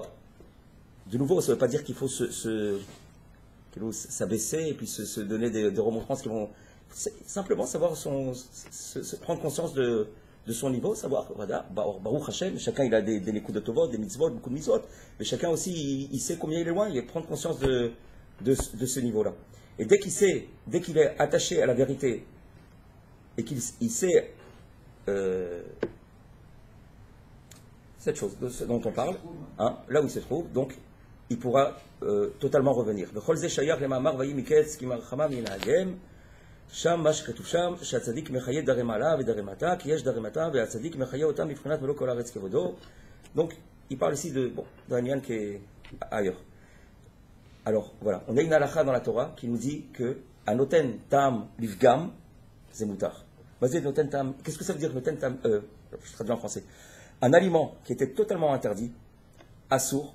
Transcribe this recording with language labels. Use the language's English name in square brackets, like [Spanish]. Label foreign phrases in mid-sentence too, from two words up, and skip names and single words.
[French] De nouveau, ça ne veut pas dire qu'il faut s'abaisser et puis se donner des remontrances qui vont simplement savoir prendre conscience de son niveau, savoir, voilà, [Hebrew] ברוך השם, [French] chacun il a des nekudas de tovot, des mitzvot, beaucoup de mitzvot, mais chacun aussi il sait combien il est loin, il prend conscience de ce niveau-là. Et dès qu'il est attaché à la vérité, et qu'il sait cette chose dont on parle, hein, là où il se trouve, donc il pourra totalement revenir. [Hebrew] שם מה שכתוב שם, שהצדיק מחיה דרי מעלה ודרי מטה, כי יש דרי מטה, והצדיק מחיה אותם מבחינת ולא כל הארץ כבודו. [French] Donc, il parle ici d'un lien qui est ailleurs. Alors, voilà, on a une halakha dans la Torah qui nous dit que [Hebrew] הנותן טעם לפגם, [French] c'est moutar. Qu'est-ce que ça veut dire [Hebrew] נותן טעם, [French] je traduis en français. Un aliment qui était totalement interdit, assour.